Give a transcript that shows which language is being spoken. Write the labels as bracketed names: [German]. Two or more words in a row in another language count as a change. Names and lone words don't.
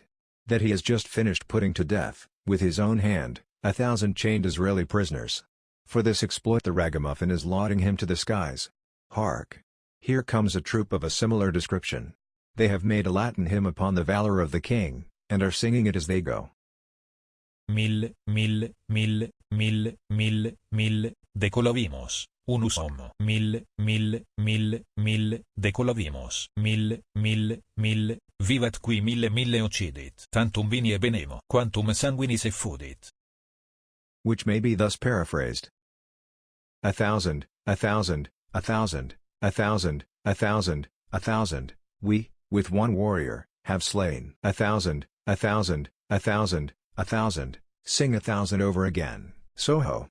[English] That he has just finished putting to death, with his own hand, 1,000 chained Israeli prisoners. For this exploit the ragamuffin is lauding him to the skies. Hark! Here comes a troop of a similar description. They have made a Latin hymn upon the valor of the king, and are singing it as they go. [Latin] Mil, decolavimos, unus homo. Mil, decolavimos. Mil, vivat qui mille occidit. Tantum vini e benemo, quantum sanguinis effudit. [English] Which may be thus paraphrased. 1,000, 1,000, 1,000, 1,000, 1,000, 1,000, we, with one warrior, have slain 1,000, 1,000, 1,000, 1,000, sing 1,000 over again, Soho.